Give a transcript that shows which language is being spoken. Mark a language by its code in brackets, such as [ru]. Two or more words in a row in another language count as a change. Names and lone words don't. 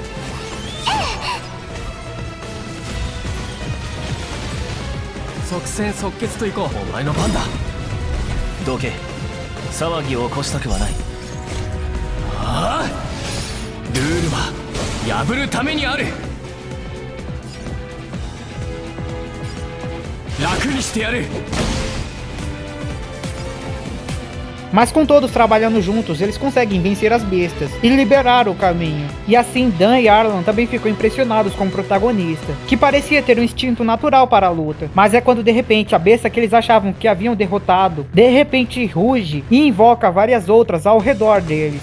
[ja] 即戦即決といこう。お前の番だ。どけ。騒ぎを起こしたくはない。ああ、ルールは破るためにある。楽にしてやる。 [pt] Mas com todos trabalhando juntos, eles conseguem vencer as bestas e liberar o caminho. E assim Dan e Arlan também ficam impressionados com o protagonista, que parecia ter um instinto natural para a luta. Mas é quando de repente a besta que eles achavam que haviam derrotado, de repente ruge e invoca várias outras ao redor deles.